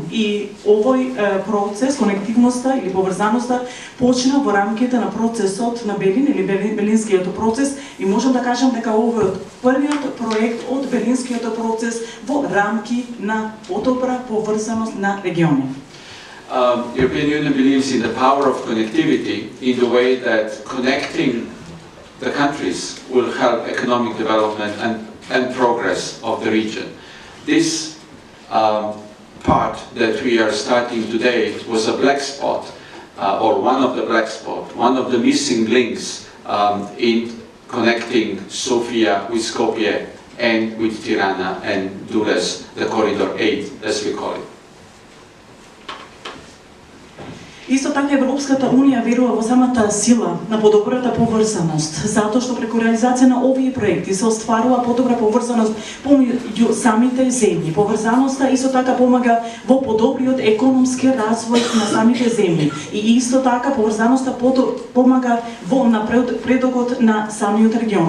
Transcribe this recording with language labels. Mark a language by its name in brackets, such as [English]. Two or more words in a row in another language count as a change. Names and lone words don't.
[Macedonian] И овој процес, конективноста или поврзаноста, почна во рамките на процесот на Белин или Белинскиот процес и можам да кажам дека овој првиот проект од Белинскиот процес во рамки на подобра поврзаност на региони. [English] European Union believes in the power of connectivity in the way that connecting the countries will help economic development and progress of the region. This part that we are starting today was a black spot, or one of the black spots, one of the missing links in connecting Sofia with Skopje and with Tirana and Dures, the Corridor 8, as we call it. [Macedonian] Исто така Европската Унија верува во самата сила на подобрата поврзаност, затоа што преку реализација на овие проекти се остварува подобра поврзаност помеѓу самите земји. Поврзаноста исто така помага во подобриот економски развој на самите земји и исто така поврзаноста помага во напредокот на самиот регион.